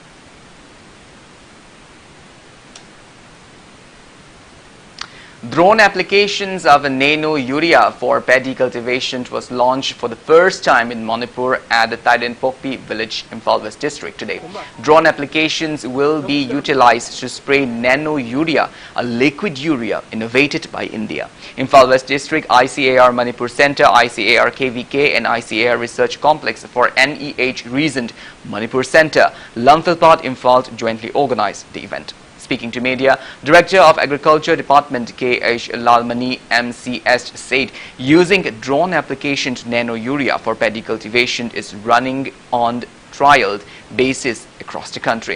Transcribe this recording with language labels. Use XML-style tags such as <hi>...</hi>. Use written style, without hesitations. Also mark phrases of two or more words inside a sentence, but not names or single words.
<en>Drone applications of nano urea for paddy cultivation was launched for the first time in Manipur at the Pokpi village, Imphal West district today. Drone applications will be utilized to spray nano urea, a liquid urea innovated by India. Imphal West district, ICAR Manipur Center, ICAR KVK and ICAR Research Complex for NEH Reasoned Manipur Center, Lamphilpat Imphal jointly organized the event. Speaking to media, Director of Agriculture Department K.H. Lalmani MCS said using drone application to nano urea for paddy cultivation is running on trial basis across the country.</en>